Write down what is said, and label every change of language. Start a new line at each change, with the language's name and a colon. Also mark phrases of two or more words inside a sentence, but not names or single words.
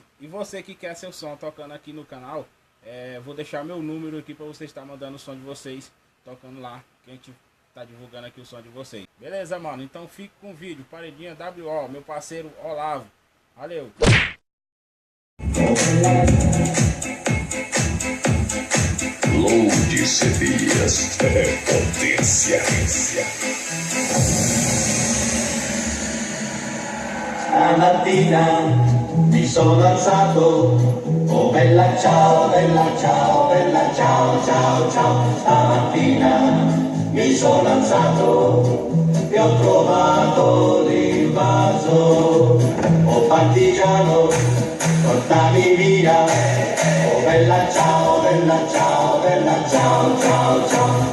Portuguese: E você que quer seu som tocando aqui no canal, vou deixar meu número aqui pra você estar mandando o som de vocês tocando lá, que a gente tá divulgando aqui o som de vocês. Beleza, mano? Então fique com o vídeo. Paredinha WO, meu parceiro Olavo. Valeu! Load CDs é potência.
Italian: Stamattina mi sono alzato, oh bella ciao, bella ciao, bella ciao, ciao, ciao. Stamattina mi sono alzato e ho trovato l'invaso, oh partigiano, portami via, oh bella ciao, bella ciao, bella ciao, ciao, ciao.